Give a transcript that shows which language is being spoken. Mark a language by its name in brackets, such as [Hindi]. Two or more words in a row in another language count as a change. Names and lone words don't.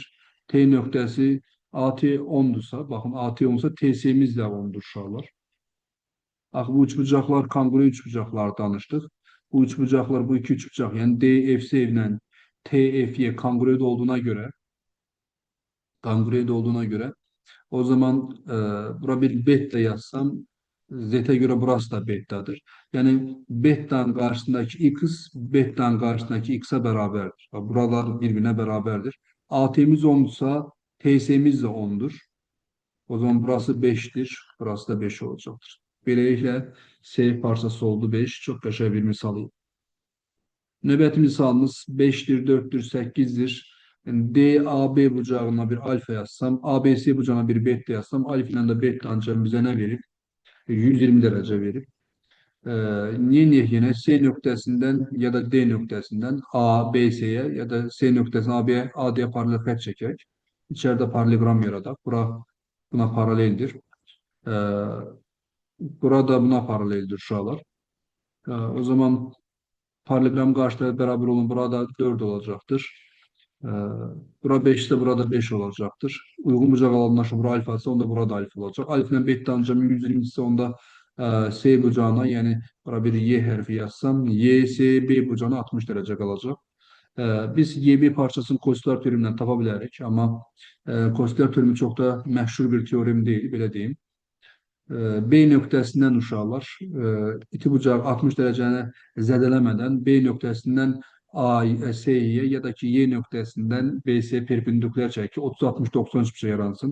[Azerbaijani] T nöqtəsi AT 10'dursa, bakın AT 10'sa TS'miz də 10'dur uşaqlar. Axı bu üçbucaqlar kongruent üçbucaqlar danışdıq. Bu üçbucaqlar bu iki üçbucaq, yəni DFC ilə TFY kongruent olduğuna görə o zaman bura bir beta yazsam [Turkish] Z'e göre burası da betadır. Yani beta'nın karşısındaki x, beta'nın karşısındaki x'e beraberdir. Buralar birbirine beraberdir. AT'miz 10'sa TS'miz de 10'dur. O zaman burası 5'tir. Burası da 5 olacaktır. Böylelikle S parçası oldu 5. [Azerbaijani] Çok qəşəng bir misal. Növbəti misalımız 5'dir, 4'tür, 8'dir. [Turkish] Yani DAB bucağına bir alfa yazsam, ABC bucağına bir beta yazsam, alfa ile de beta ancak bize ne verir? 120 derece verir. Yine [Azerbaijani] C nöqtəsindən ya da D nöqtəsindən A, B, C'ye ya da C nöqtəsindən A, B, A, D'ye paralel xətt çəkək. İçeride paralelogram yaradaq. Buna paraleldir. Burada buna paraleldir uşaqlar. O zaman paralelogram qarşıda beraber olun. [Turkish] Burada 4 olacaktır. Bura 5 ise burada 5 olacaktır. Uygun bucaq alanlaşma bura alfa ise onda burada alfa olacak. Alfa ile beta ancak 120 ise onda S bucağına yani bura [Azerbaijani] bir Y hərfi yazsam [Turkish] Y, S, B bucağına 60 derece kalacak. [Azerbaijani] Biz YB parçasını Kostelar teoremindən tapa bilərik, amma Kostelar teoremi çox da məşhur bir teorem deyil, belə deyim. B nöqtəsindən uşaqlar iti bucağı 60 dərəcəni zədələmədən B nöqtəsindən A-S'yə ya da ki Y nöqtəsindən B-S'yə perpendikulyar çəkək ki 30-60-90 bir şey yaransın.